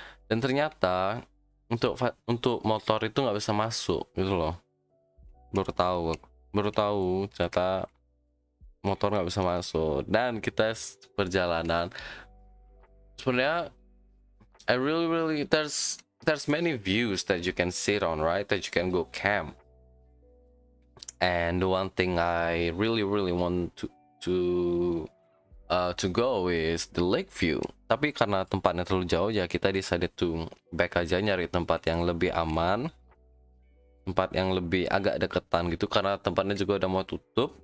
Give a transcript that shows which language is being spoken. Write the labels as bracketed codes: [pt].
[id] Dan ternyata untuk motor itu nggak bisa masuk gitu loh. Baru tahu ternyata motor nggak bisa masuk. Dan kita perjalanan sebenarnya [en] I really there's many views that you can sit on, right? That you can go camp. And the one thing I really want to go is the lake view. [id] Tapi karena tempatnya terlalu jauh ya kita [en] decided to back [id] aja, nyari tempat yang lebih aman, tempat yang lebih agak deketan gitu, karena tempatnya juga udah mau tutup.